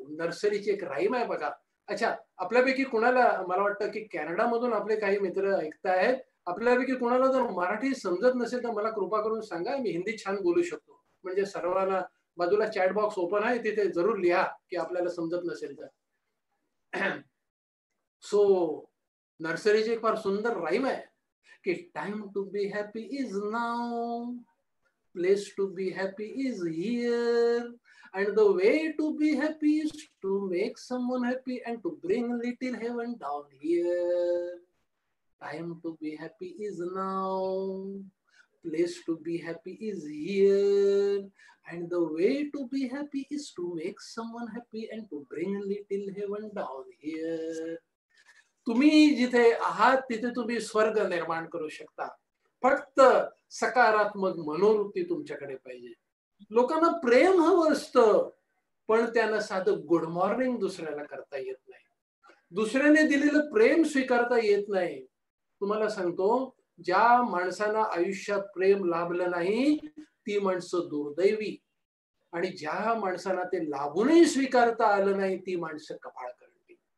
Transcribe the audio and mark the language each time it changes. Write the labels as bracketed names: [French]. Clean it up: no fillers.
[Marathi] नर्सरीची एक राईम आहे बघा. अच्छा, आपल्यापैकी कुणाला, मला वाटतं की कॅनडा मधून आपले काही मित्र ऐकतायत, आपल्यापैकी कुणाला जर मराठी समजत नसेल तर मला कृपा करून सांगा. मी हिंदी छान बोलू शकतो. म्हणजे सर्वांना, बाजूला चॅट बॉक्स ओपन आहे, तिथे जरूर लिहा की आपल्याला समजत नसेल तर. सो नर्सरीची एक फार सुंदर राईम आहे की [English] Time to be happy is now, place to be happy is here, and the way to be happy is to make someone happy and to bring little heaven down here. Time to be happy is now, place to be happy is here, and the way to be happy is to make someone happy and to bring little heaven down here. [Marathi] तुम्ही जिथे आहात तिथे तुम्ही स्वर्ग निर्माण करू शकता. फक्त सकारात्मक मनोवृत्ती तुमच्याकडे पाहिजे. लोकांना प्रेम हवं असतं, पण त्यांना साधं गुड मॉर्निंग दुसऱ्याला करता येत नाही. दुसऱ्याने दिलेलं प्रेम स्वीकारता येत नाही. तुम्हाला सांगतो, ज्या माणसाला आयुष्यात प्रेम लाभलं नाही ती माणसं दुर्दैवी, आणि ज्या माणसाला ते लाभूनही स्वीकारता आलं नाही ती माणसं कपाळ करतील.